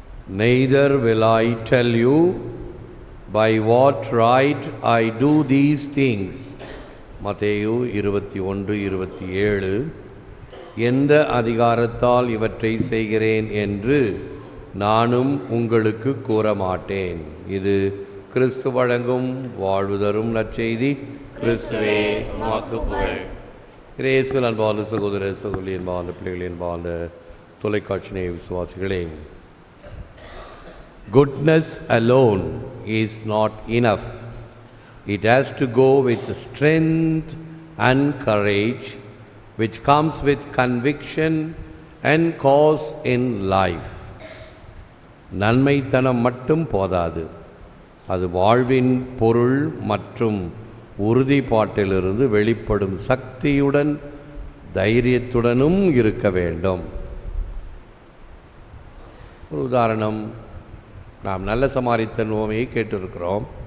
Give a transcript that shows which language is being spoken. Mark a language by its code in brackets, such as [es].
[en] neither will I tell you by what right I do these things. [ta] மத்தேயு 21:27. எந்த அதிகாரத்தால் இவற்றை செய்கிறேன் என்று நானும் உங்களுக்கு கூற மாட்டேன். இது கிறிஸ்து வழங்கும் வாழ்வு தரும் நற்செய்தி. கிறிஸ்துவே உமக்கு புகழ். இயேசுவில் அன்பார்ந்த சகோதர சகோதரி, அன்பார்ந்த பிள்ளைகளே, அன்பார்ந்த தொலைக்காட்சி நேய விசுவாசிகளே, [en] goodness alone is not enough. It has to go with strength and courage which comes with conviction and cause in life. [ta] நன்மைத்தனம் மட்டும் போதாது, அது வாழ்வின் பொருள் மற்றும் உறுதிப்பாட்டிலிருந்து வெளிப்படும் சக்தியுடன் தைரியத்துடனும் இருக்க வேண்டும். ஒரு உதாரணம், நாம் நல்ல சமாரித்தன் உவமையை கேட்டிருக்கிறோம்.